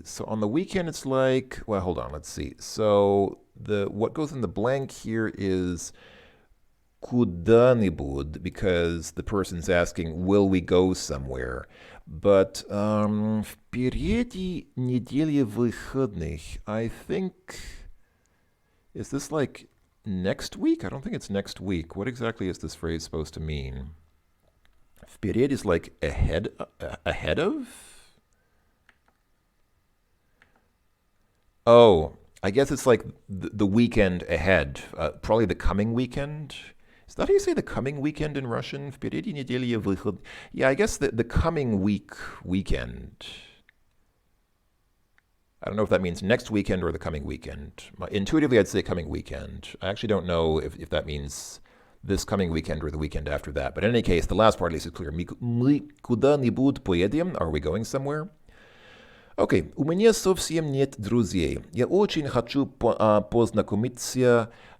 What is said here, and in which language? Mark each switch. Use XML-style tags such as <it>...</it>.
<en>So on the weekend, it's like, well, hold on. Let's see. So what goes in the blank here is куда-нибудь, because the person's asking, will we go somewhere?</en> <ru>But впереди неделя выходных.</ru> <en>I think, is this like next week? I don't think it's next week. What exactly is this phrase supposed to mean? Впереди is like ahead of? Oh, I guess it's like the weekend ahead, probably the coming weekend. Is that how you say the coming weekend in Russian?</en> <ru>Впереди неделя выход.</ru> <en>Yeah, I guess the coming weekend. I don't know if that means next weekend or the coming weekend. Intuitively, I'd say coming weekend. I actually don't know if that means this coming weekend or the weekend after that. But in any case, the last part at least is clear. Мы куда-нибудь поедем? Are we going somewhere?</en> <ru>Okay, у меня совсем нет друзей. Я очень хочу познакомиться.</ru>